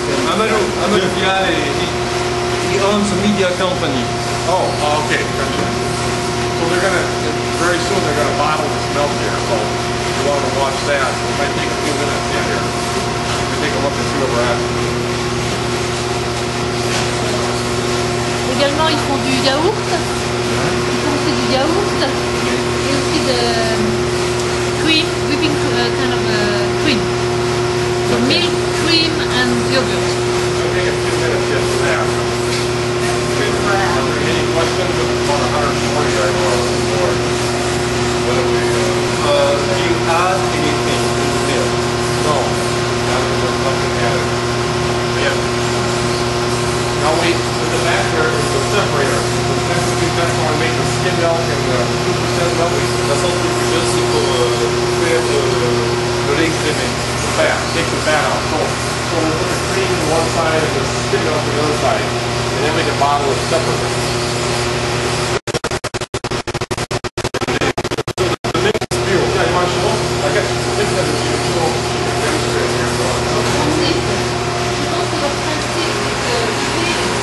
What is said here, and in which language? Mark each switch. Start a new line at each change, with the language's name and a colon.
English: Amadou Dialé, he owns a media company. Okay. So they're gonna, very soon they're gonna bottle this milk here, so if you want to watch that, it might take a few minutes in here. We can take a look and see where we're at.
French: Également, ils font du yaourt. Ils font aussi du yaourt et aussi de cream,
English: whipping kind of cream. So milk, cream, and yogurt. It'll take a few minutes just for that. Are there any questions about 140 I know of before? Whether we, Do you add anything to the milk? no, there's nothing added. Yeah. Now we, with the back there is the separator. That's when we make the skim milk and the 2% milk.
French: La centrifugeuse, c'est pour faire le lait crémé.
English: The fat, take the fat out. So we put the cream on one side and the skim milk on the other side. And then we can bottle it separately. The mix is fuel. Yeah, you want to show? I guess this has a few show. Demonstrate here. So,
French: Je pense que leur principe, c'est que l'idée,